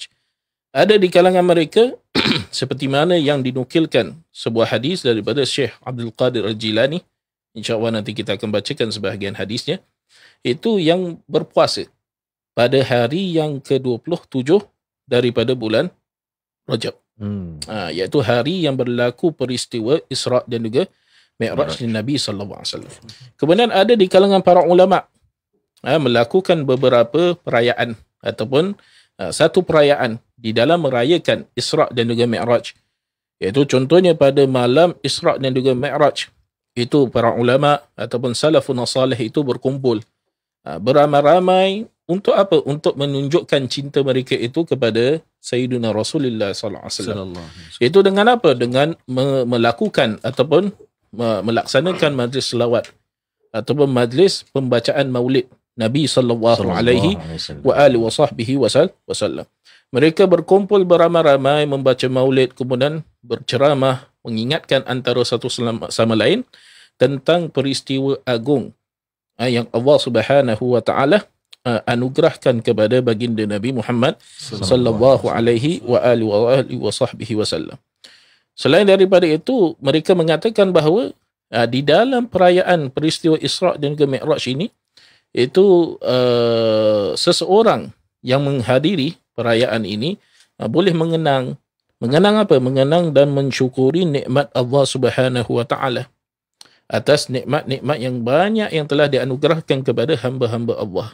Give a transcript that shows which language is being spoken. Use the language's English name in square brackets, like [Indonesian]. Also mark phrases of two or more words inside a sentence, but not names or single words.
[Malay] Ada di kalangan mereka seperti mana yang dinukilkan sebuah hadis daripada Syekh Abdul Qadir Al-Jilani, insya-Allah nanti kita akan bacakan sebahagian hadisnya, itu yang berpuasa pada hari yang ke-27 daripada bulan Rajab. Iaitu hari yang berlaku peristiwa Isra dan juga Mi'raj Nabi [Arabic] صلى الله عليه وسلم. [Malay] Kemudian ada di kalangan para ulama melakukan beberapa perayaan ataupun satu perayaan di dalam merayakan Isra dan juga Mi'raj. Iaitu contohnya pada malam Isra dan juga Mi'raj, itu para ulama ataupun [Arabic] سلف صالح [Malay] itu berkumpul beramai-ramai untuk apa? Untuk menunjukkan cinta mereka itu kepada Sayyidina Rasulullah [Arabic] صلى الله عليه وسلم. [Malay] Itu dengan apa? Dengan melakukan ataupun melaksanakan majlis selawat ataupun majlis pembacaan maulid Nabi [Arabic] صلى الله عليه وعلى آله وسلم. [Malay] Mereka berkumpul beramai-ramai membaca maulid, kemudian berceramah mengingatkan antara satu sama lain tentang peristiwa agung yang [Arabic] الله سبحانه وتعالى [Malay] anugerahkan kepada baginda Nabi Muhammad [Arabic] صلى الله عليه وعلى آله وسلم. [Malay] Selain daripada itu, mereka mengatakan bahawa di dalam perayaan peristiwa Isra dan juga Mi'raj ini, itu seseorang yang menghadiri perayaan ini boleh mengenang apa? Mengenang dan mensyukuri nikmat [Arabic] الله سبحانه وتعالى [Malay] atas nikmat-nikmat yang banyak yang telah dianugerahkan kepada hamba-hamba Allah.